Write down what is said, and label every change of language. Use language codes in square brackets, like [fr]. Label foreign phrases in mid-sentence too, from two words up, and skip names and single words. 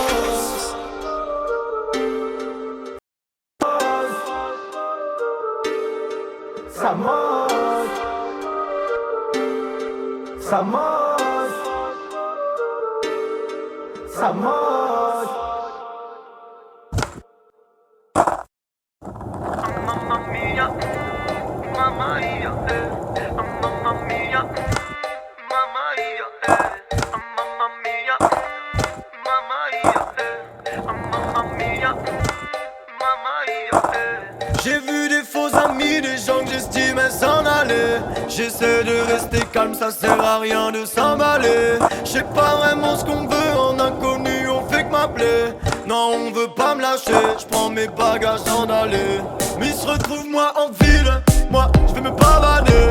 [fr] Ça masse. Ça masse. sa mode. [it] Mamma mia, mamma mia, mamma mia, mamma mia, mamma mia, mamma mia, mamma mia, mamma mia. [fr] J'ai vu des faux amis, des gens que j'estimais s'en aller. J'essaie de rester calme, ça sert à rien de s'emballer. J'sais pas vraiment ce qu'on veut, en inconnu on fait que m'appeler. Non, on veut pas me lâcher, j'prends mes bagages en aller. Mais il se retrouve moi en ville, moi je vais me pavaner.